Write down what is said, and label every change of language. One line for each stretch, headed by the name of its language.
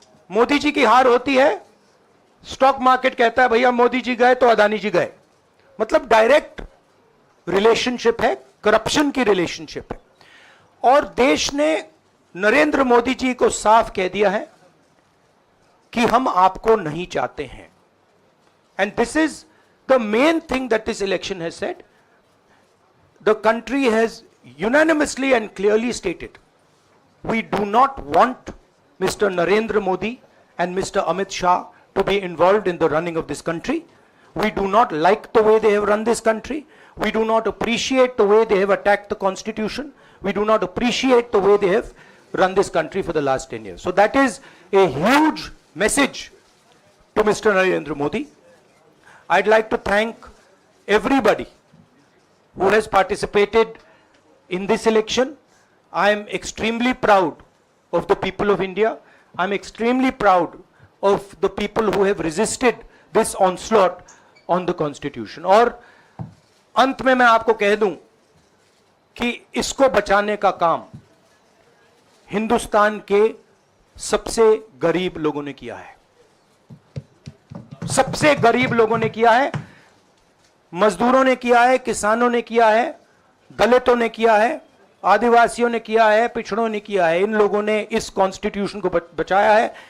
Hindi: मोदी जी की हार होती है, स्टॉक मार्केट कहता है भैया मोदी जी गए तो अदानी जी गए, मतलब डायरेक्ट रिलेशनशिप है, करप्शन की रिलेशनशिप है। और देश ने नरेंद्र मोदी जी को साफ कह दिया है कि हम आपको नहीं चाहते हैं।
English: And this is the main thing that this election has said. The country has unanimously and clearly stated, we do not want Mr. Narendra Modi and Mr. Amit Shah to be involved in the running of this country. We do not like the way they have run this country. We do not appreciate the way they have attacked the constitution. we do not appreciate the way they have run this country for the last 10 years. So that is a huge message to Mr. Narendra Modi. I'd like to thank everybody who has participated in this election. I am extremely proud of the people of India. I'm extremely proud of the people who have resisted this onslaught on the Constitution.
Hindi: और अंत में मैं आपको कह दूं कि इसको बचाने का काम हिंदुस्तान के सबसे गरीब लोगों ने किया है, सबसे गरीब लोगों ने किया है, मजदूरों ने किया है, किसानों ने किया है, दलितों ने किया है, आदिवासियों ने किया है, पिछड़ों ने किया है। इन लोगों ने इस कॉन्स्टिट्यूशन को बचाया है।